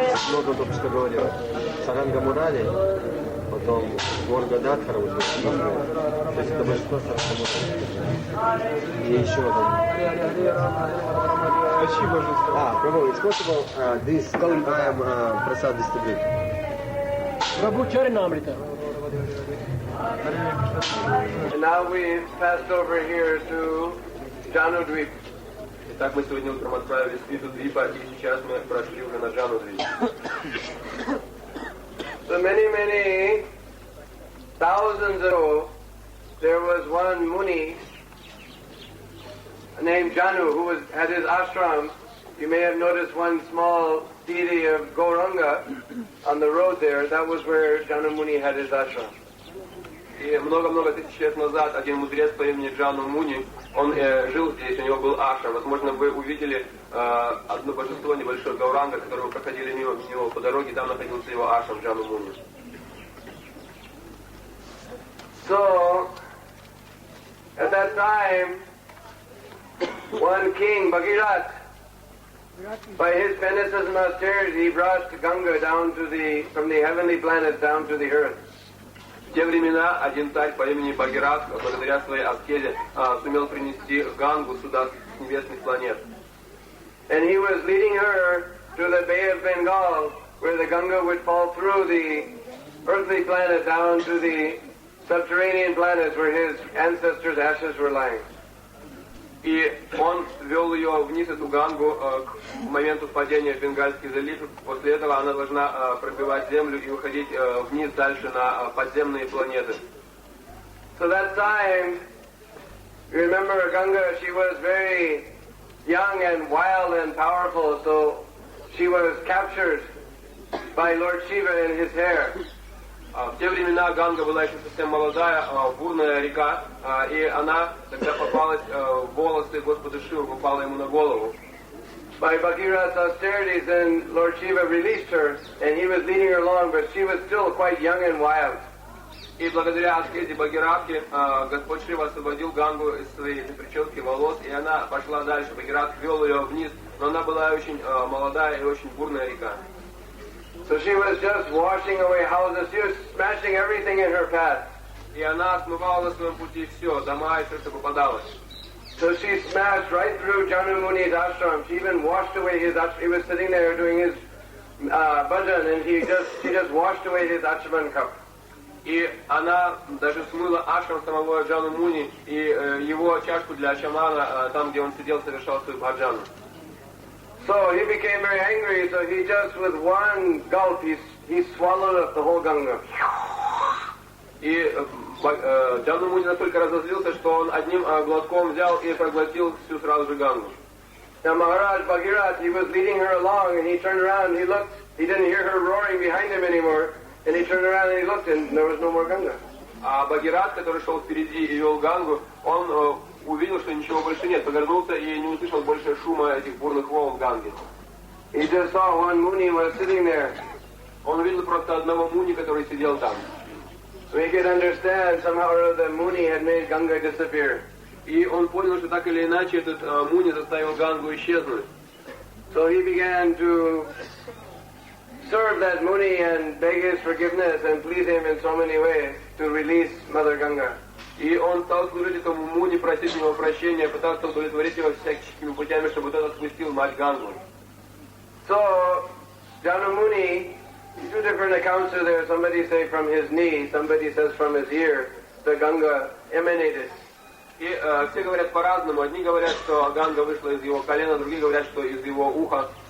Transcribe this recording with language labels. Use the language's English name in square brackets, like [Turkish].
[Russian] Много только что говорил. Саранга Мурали, потом Горга Датхара, вот, то есть это большинство Саранга Мурали. И еще там. [English] Prabhu, it's possible this I am Prasad distributor. Prabhu Charanamrita. And now we've passed over here to Janudvip. [Russian] Итак, мы сегодня утром отправились в Виду-Двипа, и сейчас мы прошли уже на Джану-Двип. [English] So many thousands ago, there was one Muni named Janu who had his ashram. You may have noticed one small deity of Gauranga on the road there. That was where Janu Muni had his ashram. [Russian] И много-много тысяч лет назад один мудрец по имени Джану Муни, он жил здесь, у него был ашрам. Возможно, вы увидели одно божество, небольшое Гауранга, которое вы проходили мимо него по дороге, там находился его ашрам Джану Муни. [English] So, at that time, one king, Bhagirath, by his penances and austerity, he brought Ganga down to from the heavenly planets down to the earth. [Russian] В те времена один царь по имени Бхагират, благодаря своей аскезе, сумел принести Гангу сюда с небесных планет. [English] And he was leading her to the Bay of Bengal, where the Ganga would fall through the earthly planet down to the subterranean planets where his ancestors' ashes were lying. [Russian] И он вел ее вниз, эту Гангу, к моменту впадения в Бенгальский залив. После этого она должна пробивать землю и уходить вниз дальше на подземные планеты. [English] So that time, you remember Ganga, she was very young and wild and powerful, so she was captured by Lord Shiva in his hair. [Russian] В те времена Ганга была еще совсем молодая, бурная река, и она тогда попалась в волосы Господа Шивы, попала ему на голову. [English] By Bhagirath's austerities, then Lord Shiva released her, and he was leading her along, but she was still quite young and wild. [Russian] И благодаря аскезе Бхагиратхи Господь Шива освободил Гангу из своей прически волос, и она пошла дальше. Бхагиратх вел ее вниз, но она была очень молодая и очень бурная река. [English] So she was just washing away houses. She was smashing everything in her path. [Russian] И она смывала на своем пути все, дома и все, что попадалось. [English] So she smashed right through Janu Muni's ashram. She even washed away his ashram. He was sitting there doing his bhajan, and she just washed away his ashram cup. [Russian] И она даже смыла ашрам самого Джану Муни и его чашку для ачамана, там, где он сидел, совершал свою бхаджану. [English] So he became very angry, so he just with one gulp, he swallowed up the whole Ganga. [Russian] И Джану Муни настолько разозлился, что он одним глотком взял и проглотил всю сразу же Гангу. [English] Now Maharaj Bhagirath, he was leading her along, and he turned around, he looked, he didn't hear her roaring behind him anymore, and he turned around and he looked, and there was no more Ganga. [Russian] А Бхагират, который шел впереди и вел Гангу, он увидел, что ничего больше нет, повернулся и не услышал больше шума этих бурных волн Ганги. [English] He just saw one Muni was sitting there. [Russian] Он увидел просто одного Муни, который сидел там. [English] So he could understand somehow or other the Muni had made Ganga disappear. [Russian] И он понял, что так или иначе этот Муни заставил Гангу исчезнуть. [English] So he began to serve that Muni and beg his forgiveness and please him in so many ways to release Mother Ganga. [Russian] И он стал служить этому Муни, просить его прощения, пытался удовлетворить его всяческими путями, чтобы тот отпустил мать Гангу. [English] So, Janu Muni, two different accounts are there. Somebody say from his knee, somebody says from his ear, the Ganga emanated. [Russian] И все говорят по-разному. Одни говорят, что Ганга вышла из его колена, другие говорят, что из его уха.